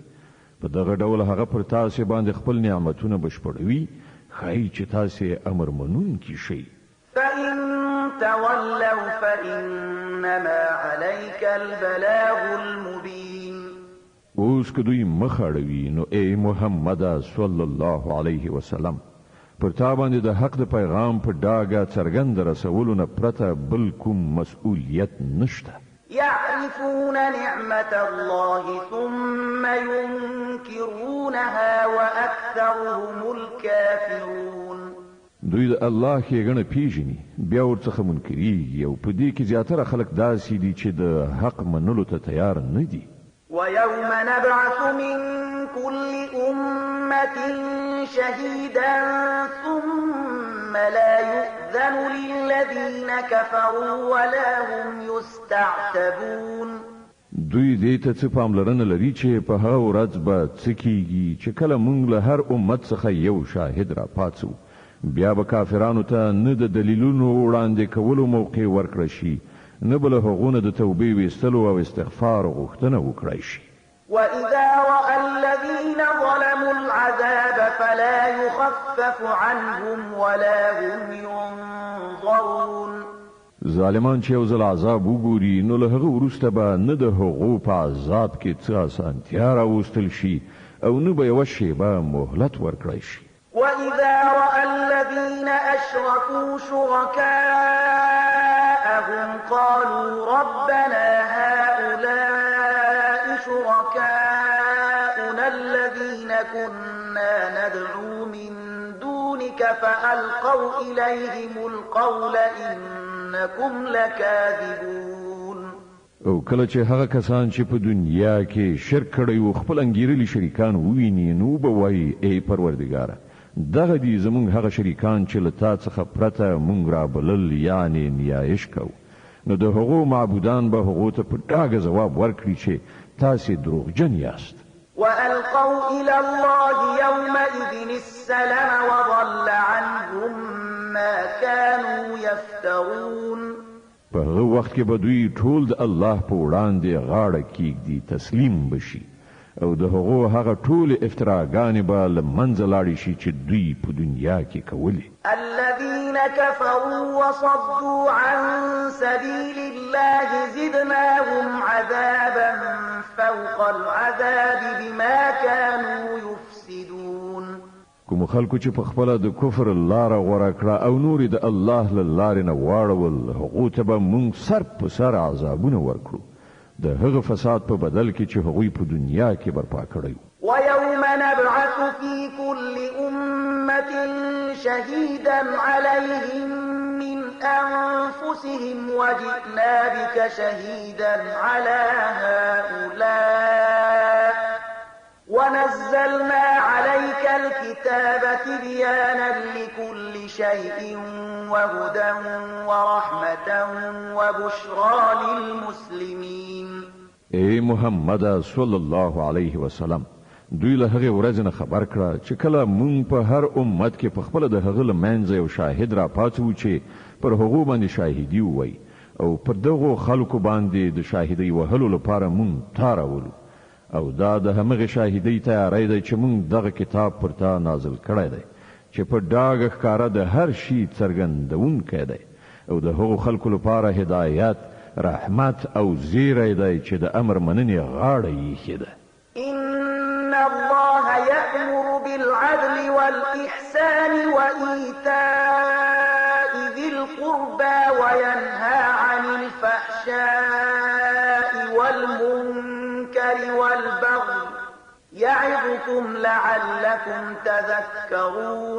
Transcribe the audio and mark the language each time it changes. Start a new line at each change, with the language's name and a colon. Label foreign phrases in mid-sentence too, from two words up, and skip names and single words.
Pashto: په دغه ډول هغه پر تاسو باندې خپل نعمتونه بشپړوي، ښایي چې تاسو امر منونکي شئ.
Arabic: فإن تولوا فإنما عليك البلاغ المبين.
Pashto: اوس که دوی مخ اړوي نو ای محمد
Arabic: صلی الله علیه وسلم
Pashto: پر تا باندې د حق د پیغام په ډاګه څرګند رسولو نه پرته بل کوم مسؤلیت نشته.
Arabic: يعرفون نعمة الله ثم ينكرونها وأكثرهم الكافرون.
Pashto: دوی د الله ښېګڼه پیژني بیا ورڅخه منکریږي او په دې کې زیاتره خلک داسې دي چې د حق منلو ته تیار نه دي.
Arabic: ويوم نبعث من كل أمة شهيدا ثم لا يؤذن للذين كفروا ولا هم يستعتبون.
Pashto: دوی دې ته څه پاملرنه لري چې په هغه ورځ به څه کیږي چې کله موږ له هر امت څخه یو شاهد را پاتو، بیا به کافرانو ته نه د دلیلونو وړاندې کولو موقع ورکړی شي، نه به له هغونه د توبې ویستلو او استغفار غوښتنه وکړی شي.
Arabic: وإذا رأى الذين ظلموا العذاب فلا يخفف عنهم ولا هم ينظرون.
Pashto: ظالمان چې یو ځل عذاب وګوري نو له هغه وروسته به نه د هغو په عذاب کې څه اسانتیا راوستل شي او نه به یوه شیبه مهلت ورکړی شي.
Arabic: وإذا رأى الذين أشركوا شركاءهم قالوا ربنا هؤلاء شركاؤنا الذين كنا ندعو من دونك فألقوا إليهم القول إنكم لكاذبون.
Pashto: او کله چې هغه کسان چې په دنیا کې شرک کړی و خپل انګیرلي شریکان وویني نو به وایي ای پروردګاره دغه دي زمونږ هغه شریکان چې له تا څخه پرته مونږ را بلل یعنی نیایش کو، نو د هغو معبودان به هغو ته په ډاګه ځواب ورکړي چې تاسې دروغجن یاست.
Arabic: وألقوا إلى الله يومئذ السلام وضل عنهم ما كانوا يفترون.
Pashto: په هغه وخت کې به دوی ټول د الله په وړاندې غاړه کیږدي، تسلیم بشي او د هغو هغه ټول افتراګانې به له منځه لاړې شي چې دوی په دنیا کې کولې.
Arabic: الذين كفروا وصدوا عن سبيل الله زدناهم عذابا فوق العذاب بما كانوا يفسدون.
Pashto: کوم خلکو چې په خپله د کفر لاره غوره کړه او نور د الله له لارې نه واړول هغو ته به موږ سر په سر عذابونه ورکړو د هغه فساد په بدل کې چې هغوی په دنیا کې برپا کړی
Arabic: ويوم نبعث في كل أمة شهيدا عليهم من أنفسهم وجئنا بك شهيدا على هؤلاء ونزلنا عليك الكتاب تبيانا لكل شيء وهدى ورحمة وبشرى للمسلمين
Pashto: اے محمد
Arabic: صلی الله علیه وسلم
Pashto: دوی له هغه ورځ نه خبر کړه چې کله مونږ په هر امت کې په خپل د هغه لمنځه یو شاهد را پاتو چې پر هغه باندې شاهدی وای او پر دغه خلکو باندې د شاهدی وهلو لپاره مونږ تاراولو او دا د همغه شاهدی تیاری دی چې مونږ دغه کتاب پر تا نازل کړی دی چې په ډاګه ښکارا د هر شي څرګندونکی دی او د هغو خلکو لپاره هدایت رحمت او زیری دی چې د امر مننې غاړه یې ده
Arabic: إن الله يأمر بالعدل والإحسان وإيتاء ذي القربى وينهى عن الفحشاء والمنكر والبغي يعظكم لعلكم تذكرون